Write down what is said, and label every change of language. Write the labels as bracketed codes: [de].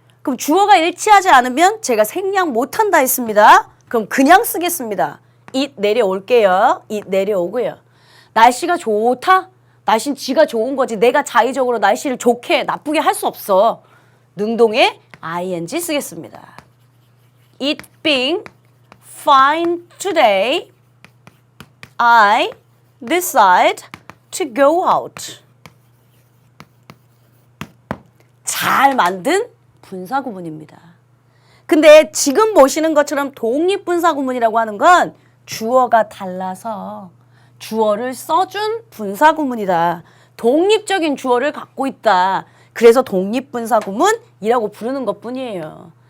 [ko] 그럼 주어가 일치하지 않으면 제가 생략 못한다 했습니다. 그럼 그냥 쓰겠습니다. it 내려올게요. it 내려오고요. 날씨가 좋다. 날씨는 지가 좋은 거지. 내가 자의적으로 날씨를 좋게 나쁘게 할 수 없어. 능동에 ing 쓰겠습니다. [en] It being fine today, I decide to go out. [ko] 잘 만든 분사구문입니다. 근데 지금 보시는 것처럼 독립분사구문이라고 하는 건 주어가 달라서 주어를 써준 분사구문이다. 독립적인 주어를 갖고 있다. 그래서 독립분사구문이라고 부르는 것뿐이에요.